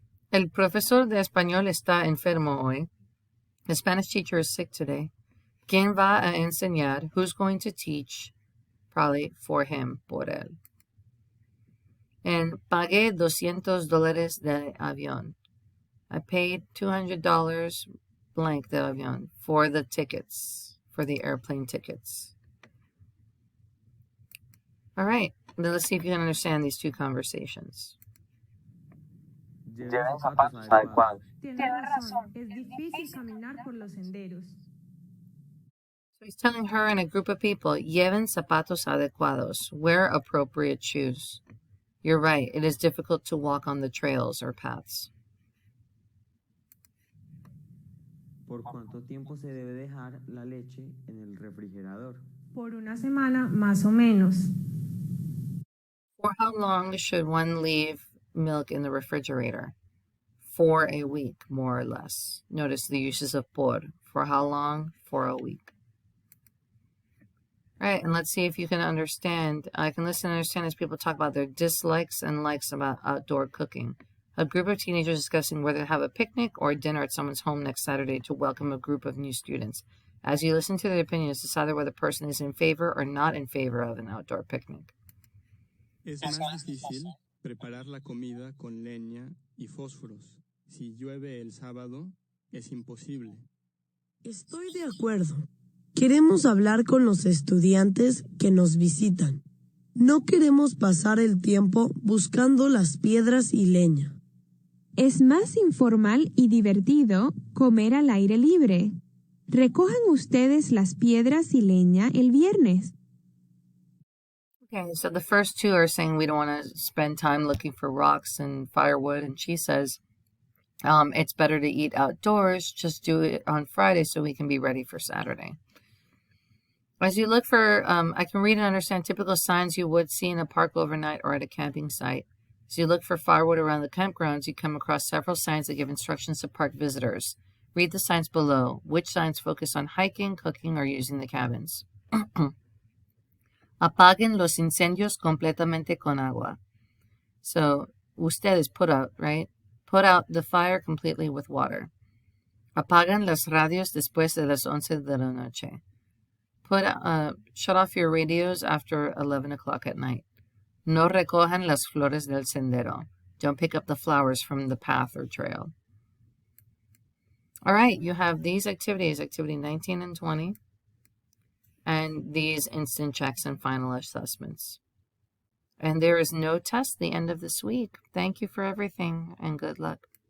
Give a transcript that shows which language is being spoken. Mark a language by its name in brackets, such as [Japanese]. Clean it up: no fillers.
[Spanish] El profesor de español está enfermo hoy. [English] The Spanish teacher is sick today. [Spanish] ¿Quién va a enseñar? [English] Who's going to teach? Probably for him, [Spanish] por él. [English] And [Spanish] pagué $200 de avión. [English] I paid $200 blank [Spanish] de avión [English] for the tickets, for the airplane tickets. All right, let's see if you can understand these two conversations. [Spanish] Lleven zapatos adecuados. Tienes razón, es difícil caminar por los senderos. [English] So he's telling her and a group of people, [Spanish] lleven zapatos adecuados, [English] wear appropriate shoes. You're right, it is difficult to walk on the trails or paths. [Spanish] ¿Por cuánto tiempo se debe dejar la leche en el refrigerador? Por una semana más o menos. [English] For how long should one leave milk in the refrigerator? For a week, more or less. Notice the uses of por. For how long? For a week. All right, and let's see if you can understand. I can listen and understand as people talk about their dislikes and likes about outdoor cooking. A group of teenagers discussing whether to have a picnic or dinner at someone's home next Saturday to welcome a group of new students. As you listen to their opinions, decide whether the person is in favor or not in favor of an outdoor picnic. [Spanish] Es más difícil preparar la comida con leña y fósforos. Si llueve el sábado, es imposible. Estoy de acuerdo. Queremos hablar con los estudiantes que nos visitan. No queremos pasar el tiempo buscando las piedras y leña. Es más informal y divertido comer al aire libre. Recojan ustedes las piedras y leña el viernes. [English] Okay, so the first two are saying we don't want to spend time looking for rocks and firewood, and she says it's better to eat outdoors. Just do it on Friday so we can be ready for Saturday. As you look for, I can read and understand typical signs you would see in a park overnight or at a camping site. As you look for firewood around the campgrounds, you come across several signs that give instructions to park visitors. Read the signs below. Which signs focus on hiking, cooking, or using the cabins? [Spanish] Apaguen los incendios completamente con agua. [English] So, usted is put out, right? Put out the fire completely with water. [Spanish] Apagan las radios después de las 11 de la noche. [English] Shut off your radios after 11 o'clock at night. [Spanish] No recojan las flores del sendero. [English] Don't pick up the flowers from the path or trail. All right, you have these activities, activity 19 and 20, and these instant checks and final assessments. And there is no test the end of this week. Thank you for everything, and good luck.